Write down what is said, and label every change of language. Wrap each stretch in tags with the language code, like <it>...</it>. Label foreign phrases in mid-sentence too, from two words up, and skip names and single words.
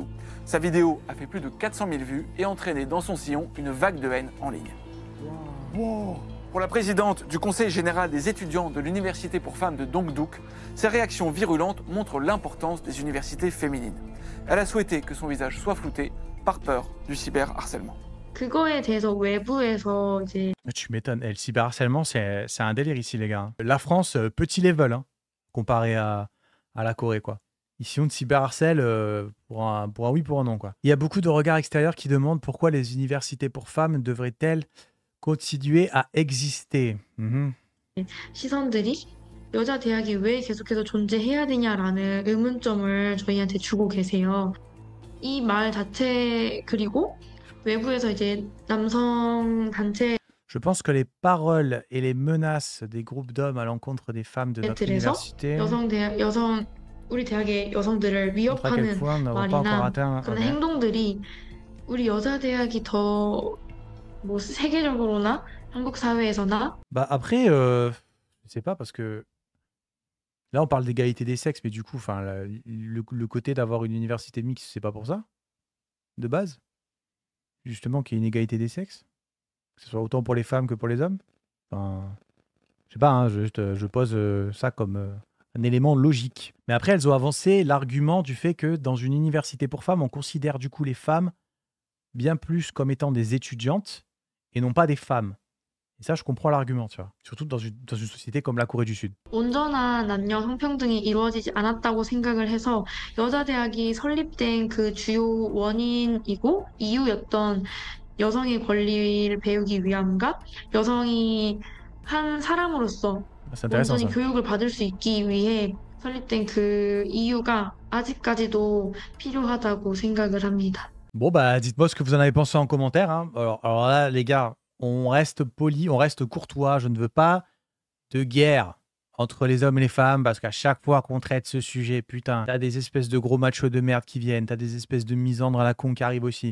<fr>Sa vidéo a fait plus de 400 000 vues et entraîné dans son sillon une vague de haine en ligne. Pour la présidente du Conseil général des étudiants de l'Université pour femmes de Dongduk, ces réactions virulentes montrent l'importance des universités féminines. Elle a souhaité que son visage soit flouté par peur du cyberharcèlement.</fr> <ko>그거에 대해서 외부에서 이제</ko> <fr>Tu m'étonnes. Et le cyberharcèlement, c'est un délire ici, les gars. La France, petit level, hein, comparé à la Corée, quoi. Ici, on te cyberharcèle pour un oui, pour un non, quoi. Il y a beaucoup de regards extérieurs qui demandent pourquoi les universités pour femmes devraient-elles continuer à exister. Mhm.</fr> <ko>시선들이 여자 대학이 왜 계속해서 존재해야 되냐라는 의문점을 저희한테 주고 계세요. 이 말 자체 그리고 외부에서 이제 남성 단체</ko> <fr>Je pense que les paroles et les menaces des groupes d'hommes à l'encontre des femmes de notre</fr> <ko>들에서</ko> <fr>université</fr> <ko>여성 우리 대학의 여성들을</ko> <fr>montrent à quel</fr> <ko>위협하는</ko> <fr>point nous n'avons pas encore</fr> <ko>말이나</ko> <fr>atteint.</fr> <ko>그런</ko> <fr>Ok.</fr> <ko>행동들이 우리 여자 대학이 더 뭐 세계적으로나 한국 사회에서나</ko> <fr>Bah après, je sais pas parce que là on parle d'égalité des sexes, mais du coup, enfin, le côté d'avoir une université mixte, c'est pas pour ça, de base, justement qu'il y ait une égalité des sexes, que ce soit autant pour les femmes que pour les hommes. Enfin, je sais pas, hein, je pose ça comme un élément logique. Mais après, elles ont avancé l'argument du fait que dans une université pour femmes, on considère du coup les femmes bien plus comme étant des étudiantes et non pas des femmes. Et ça, je comprends l'argument, tu vois. Surtout dans une société comme la Corée du Sud.</fr> <ko>온전한 남녀 성평등이 이루어지지 않았다고 생각을 해서 여자 대학이 설립된 그 주요 원인이고 이유였던 여성의 권리를 배우기 위함과 여성이 한 사람으로서</ko> <fr>C'est intéressant</fr> <ko>온전히</ko> <fr>ça.</fr> <ko>교육을 받을 수 있기 위해 설립된 그 이유가 아직까지도 필요하다고 생각을 합니다.</ko> <fr>Bon, bah, dites-moi ce que vous en avez pensé en commentaire. Hein. Alors là, les gars, on reste poli, on reste courtois. Je ne veux pas de guerre entre les hommes et les femmes parce qu'à chaque fois qu'on traite ce sujet, putain, t'as des espèces de gros machos de merde qui viennent, t'as des espèces de misandres à la con qui arrivent aussi.</fr>